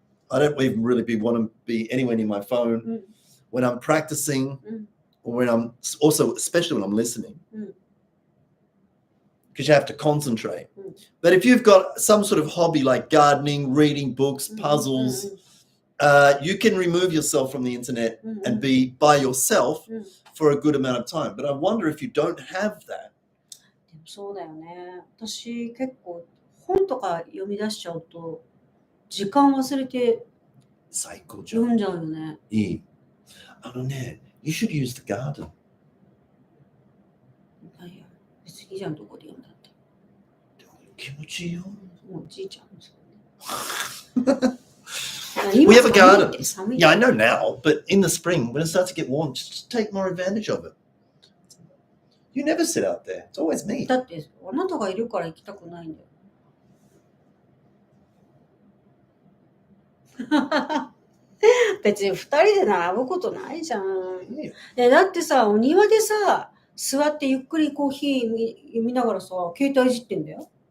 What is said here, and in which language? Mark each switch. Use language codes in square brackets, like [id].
[en] I don't even really want to be anywhere near my phone when I'm practicing or when I'm also, especially when I'm listening, because you have to concentrate. But if you've got some sort of hobby like gardening, reading books, puzzles, you can remove yourself from the internet and be by yourself for a good amount of time. But I wonder if you don't have that. [ja] そうだよね。私結構本とか読み出しちゃうと時間忘れて読んじゃうよね。いい。 [en] You should use the garden. [ja] いや、別にいいじゃん、どこで読んだって。でも気持ちいいよ。もうおじいちゃんですよね。 [en] We have a garden. Yeah, I know now, but in the spring, when it starts to get warm, just take more advantage of it. You never sit out there. It's always me. [ja] だってあなたがいるから行きたくないんだよ。別に2人で並ぶことないじゃん。だってさ、お庭でさ、座ってゆっくりコーヒー読みながらさ、携帯いじってんだよ。